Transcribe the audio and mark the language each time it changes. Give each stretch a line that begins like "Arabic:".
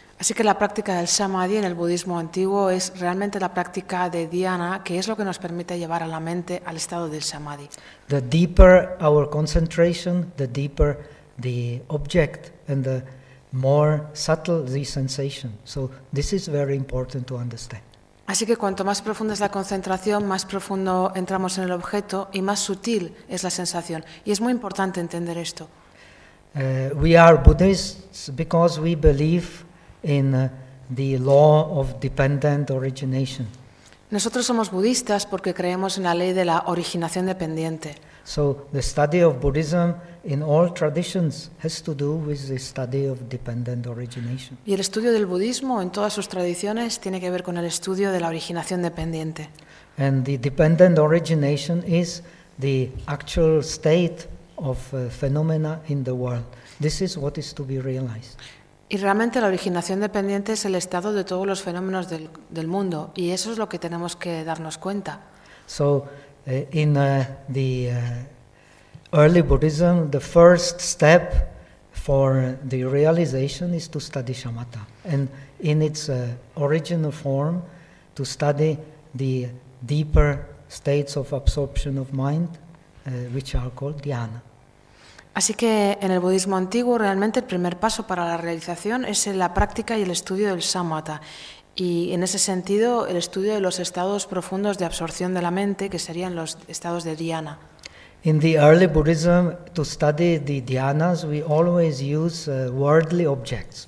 Spanish: Así que la práctica del samadhi en el budismo antiguo es realmente la práctica de dhyana, que es lo que nos permite llevar a la mente al estado del samadhi.
English: The deeper our concentration, the deeper the object and the more subtle the sensation. So this is very important to understand.
Spanish: Así que cuanto más profunda es la concentración, más profundo entramos en el objeto y más sutil es la sensación. Y es muy importante entender esto.
English: We are Buddhists because we believe in the law of dependent origination.
Spanish: Nosotros somos budistas porque creemos en la ley de la originación dependiente.
English: So the study of Buddhism in all traditions has to do with the study of dependent origination.
Spanish: Y el estudio del budismo en todas sus tradiciones tiene que ver con el estudio de la originación dependiente.
English: And the dependent origination is the actual state of phenomena in the world. This is what is to be realized.
Spanish: Y realmente la originación dependiente es el estado de todos los fenómenos del mundo, y eso es lo que tenemos que darnos cuenta.
English: So, in the early Buddhism, the first step for the realization is to study shamatha, and in its original form, to study the deeper states of absorption of mind, which are called dhyana.
Spanish: Así que en el budismo antiguo realmente el primer paso para la realización es la práctica y el estudio del samatha. Y en ese sentido el estudio de los estados profundos de absorción de la mente que serían los estados de dhyana.
English: In the early Buddhism, to study the dhyanas, we always use worldly objects.